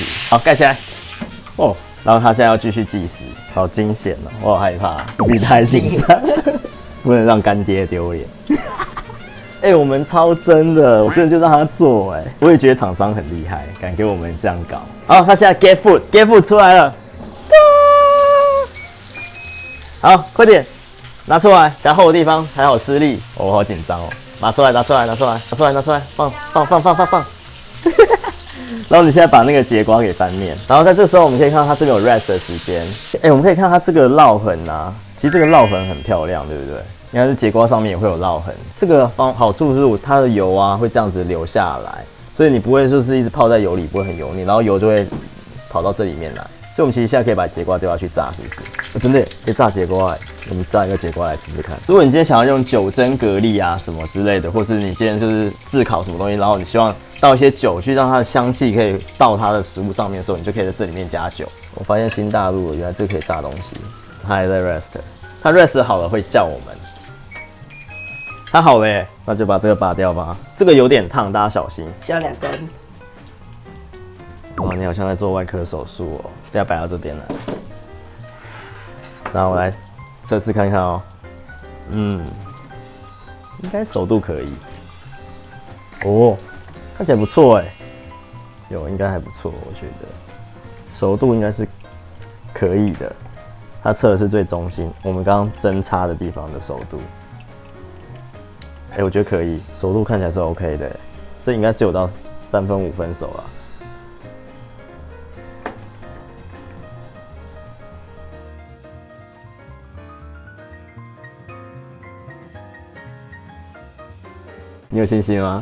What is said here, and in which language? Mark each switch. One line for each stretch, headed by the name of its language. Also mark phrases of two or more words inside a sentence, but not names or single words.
Chinese: 好，蓋起來。然後他現在要繼續計時，好驚險哦！我好害怕，你太緊張，不能讓乾爹丟臉。我們超真的，我真的就讓他做我也覺得廠商很厲害，敢給我們這樣搞。好，他現在
English: get food
Chinese: 出來了。好，快點拿出來，夾厚的地方還好施力。我好緊張哦，拿出來，放。然後你現在把那個節瓜給翻面，然後在這時候我們可以看到它這邊有 rest 的時間。我們可以看到它這個烙痕啊，其實這個烙痕很漂亮，對不對？你看這節瓜上面也會有烙痕，這個好處是它的油啊會這樣子流下來，所以你不會就是一直泡在油裡，不會很油膩，然後油就會跑到這裡面來。所以我們其實現在可以把節瓜丟下去炸，是不是？真的可以炸節瓜我們炸一個節瓜來吃吃看。如果你今天想要用酒蒸蛤蜊啊什麼之類的，或是你今天就是炙烤什麼東西，然後你希望倒一些酒去讓它的香氣可以到它的食物上面的時候，你就可以在這裡面加酒。我發現新大陸原來這個可以炸東西，它還在 rest， 它 rest 好了會叫我們。它好了那就把這個拔掉吧。這個有點燙，大家小心。需要2根。哇，你好像在做外科手術哦！等下擺到這邊來。那我來測試看看哦。應該熟度可以。看起來不錯哎。應該還不錯，我覺得。熟度應該是可以的，它測的是最中心，我們剛剛針插的地方的熟度。我覺得可以，熟度看起來是 OK 的，這應該是有到3分5分熟了。你有信心嗎